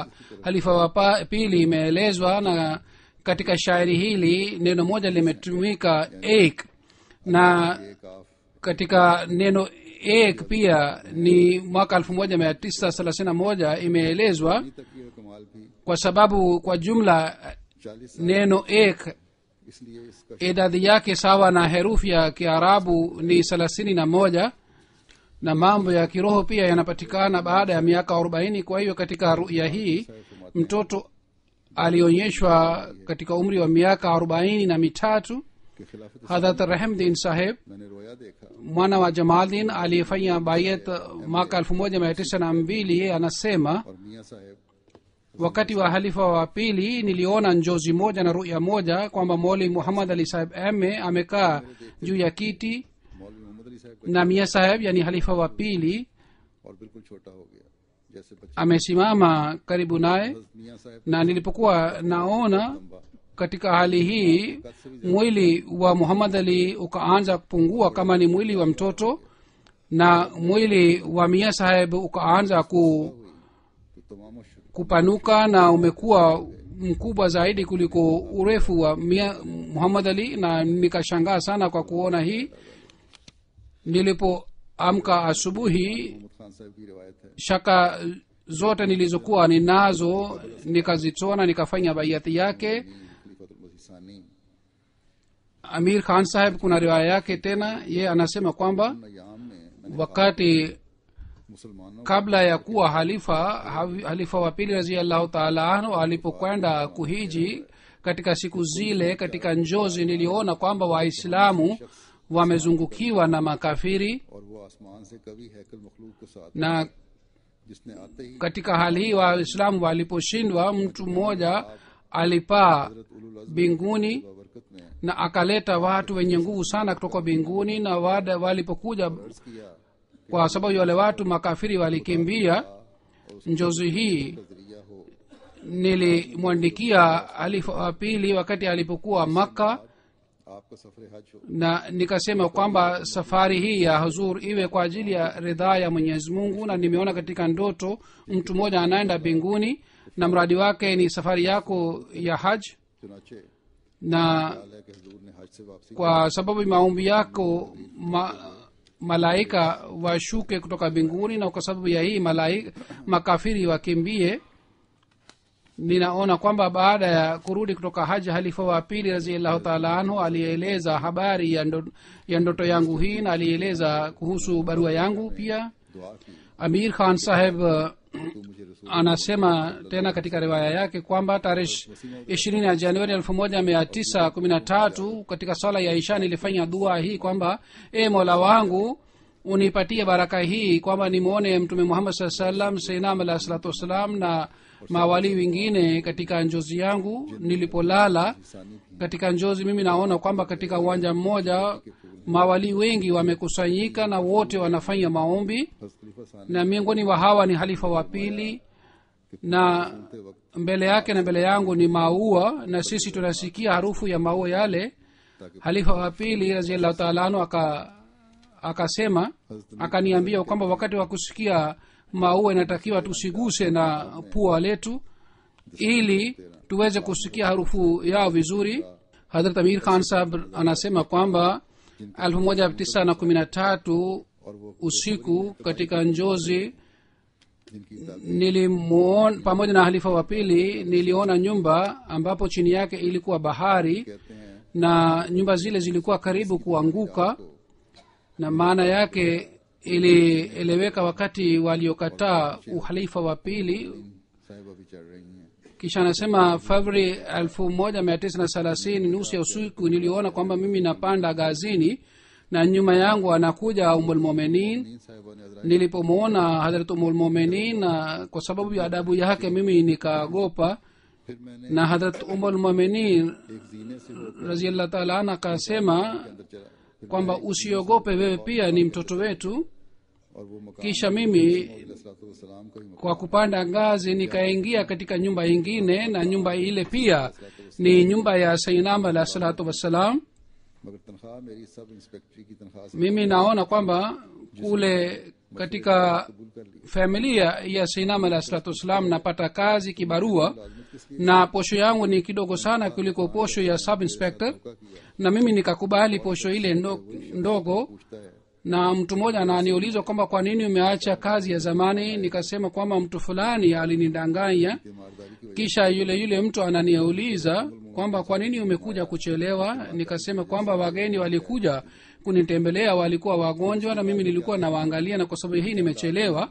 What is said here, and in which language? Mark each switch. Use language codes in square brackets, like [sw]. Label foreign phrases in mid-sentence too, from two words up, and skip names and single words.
[sw] halifa wa pili imeelezwa, na katika shairi hili neno moja limetumika ek, na katika neno ek pia ni mwaka 1931 imeelezwa, kwa sababu kwa jumla neno ek idadi yake sawa na herufi ya Kiarabu ni 31, na mambo ya kiroho pia yanapatikana baada ya miaka 40. Kwa hiyo katika ruya hii mtoto alionyeshwa katika umri wa miaka 43 [ur] کہ خلافت [sw] hadrat rahmdin saheb [ur] میں نے رؤیا دیکھا [sw] mwana wa jamaldin aliyefanya bayat mwaka 1902 anasema [ur] اور میاں صاحب [sw] wakati wa halifa wa pili niliona njozi moja na ruya moja kwamba moli muhammad ali saheb amekaa juu ya kiti [ur] मौलवी मोहम्मद अली साहब [sw] na mia saheb yani halifa wa pili [ur] اور بالکل چھوٹا ہو گیا جیسے بچے [sw] amesimama karibu naye [ur] मियाँ साहब [sw] na nilipokuwa naona katika hali hii mwili wa muhammad ali ukaanza kupungua kama ni mwili wa mtoto na mwili wa mia saheb ukaanza [ur] تو تمام [sw] kupanuka na umekuwa mkubwa zaidi kuliko urefu wa muhammad ali na nikashangaa sana kwa kuona hii nilipoamka asubuhi [ur] محمد خان صاحب کی روایت ہے [sw] shaka zote nilizokuwa ninazo nikazitoa na nikafanya baiati yake [ur] खलीफतुल मसीह सानी [sw] amir khan saheb kuna riwaya yake tena ye anasema kwamba [ur] ایام میں [sw] wakati [ur] मुसलमानों [sw] kabla ya kuwa halifa wa pili [ar] رضي الله تعالى عنه [sw] alipokwenda kuhiji katika siku zile katika njozi niliona kwamba waislamu wamezungukiwa na makafiri [ur] اور وہ آسمان سے کبھی ہیکل مخلوق کے ساتھ [sw] na [ur] جس نے آتے ہی [sw] katika hali hii waislamu waliposhindwa mtu mmoja alipaa [ur] हजरत उलुल अज़्म [sw] mbinguni [ur] برکت میں [sw] na akaleta watu wenye nguvu sana kutoka mbinguni na walipokuja [ur] किया [sw] kwa sababu wale watu makafiri walikimbia njozi hii [ur] نظریہ ہو [sw] nilimwandikia halifa wa pili wakati alipokuwa makka [ur] آپ کا سفر حج ہو [sw] na nikasema kwamba safari hii ya huzur iwe kwa ajili ya ridhaa ya mwenyezi mungu na nimeona katika ndoto mtu mmoja anaenda mbinguni na mradi wake ni safari yako ya haj [ur] चुनाचे [sw] na [ur] خیال ہے کہ حضور نے حج سے واپسی [sw] kwa sababu maombi yako malaika washuke kutoka mbinguni na kwa sababu ya hii makafiri wakimbie ninaona kwamba baada ya kurudi kutoka haji halifa wa pili [ar] رضي الله تعالى عنه [sw] alieleza habari ya ndoto yangu hii na alieleza kuhusu barua yangu pia [ur] دعا کی [sw] amir khan saheb [ur] تو مجھے رسول [sw] anasema tena katika riwaya yake kwamba tarehe 20 ya januari 1913 katika swala ya isha nilifanya dua hii kwamba e mola wangu unipatie baraka hii kwamba nimwone mtume muhammad saa salam seinam [ar] عليه الصلاة والسلام [sw] na mawali wengine katika njozi yangu nilipolala katika njozi mimi naona kwamba katika uwanja mmoja mawali wengi wamekusanyika na wote wanafanya maombi [ur] हज़रत खलीफा सानी [sw] na miongoni wa hawa ni halifa wa pili na [ur] کے وقت [sw] mbele yake na mbele yangu ni maua na sisi tunasikia harufu ya maua yale halifa wa pili [ar] رضي الله تعالى عنه [sw] akasema akaniambia kwamba wakati wa kusikia maua inatakiwa tusiguse na pua letu ili tuweze kusikia harufu yao vizuri hadrat amir khan sahab anasema kwamba 1913 [ur] اور وہ [sw] usiku katika njozi [ur] जिनकी [sw] pamoja na halifa wa pili niliona nyumba ambapo chini yake ilikuwa bahari [ur] کہتے ہیں [sw] na nyumba zile zilikuwa karibu kuanguka na maana yake ilieleweka wakati waliokataa uhalifa wa pili [ur] صاحبہ بھی چڑھ رہی ہیں [sw] kisha anasema februari 1930 nusu ya usiku niliona kwamba mimi napanda gazini na nyuma yangu anakuja umulmuminin [ur] تین صاحبہ نے حجرہ [sw] nilipomwona hadrat umulmuminin na kwa sababu ya adabu yake mimi nikaogopa [ur] پھر میں نے [sw] na hadrat umulmuminin [ur] ایک زینے سے ہو کر [ar] رضي الله تعالى عنها [sw] akasema [ur] اندر چلا پھر [sw] kwamba usiogope wewe pia ni mtoto wetu [ur] اور وہ مکان [sw] kisha mimi [ur] سلام کا ہی مکان [sw] kwa kupanda ngazi nikaingia katika nyumba ingine na nyumba ile pia ni nyumba ya sainam [ar] عليه الصلاة والسلام [ur] مگر تنخواہ میری سب انسپکٹری کی تنخواہ سے [sw] mimi naona kwamba kule katika familia ya sainam [ar] عليه الصلاة والسلام [sw] napata kazi kibarua na posho yangu ni kidogo sana kuliko posho ya [en] sub inspector [sw] na mimi nikakubali posho ile ndogo [ur] پوچھتا ہے [sw] na mtu mmoja ananiuliza kwamba kwa nini umeacha kazi ya zamani nikasema kwamba mtu fulani alinidanganya [ur] ایمانداری کی [sw] kisha yule mtu ananiuliza kwamba kwa nini umekuja kuchelewa nikasema kwamba wageni walikuja kunitembelea walikuwa wagonjwa na mimi nilikuwa nawaangalia, na kwa sababu hii nimechelewa.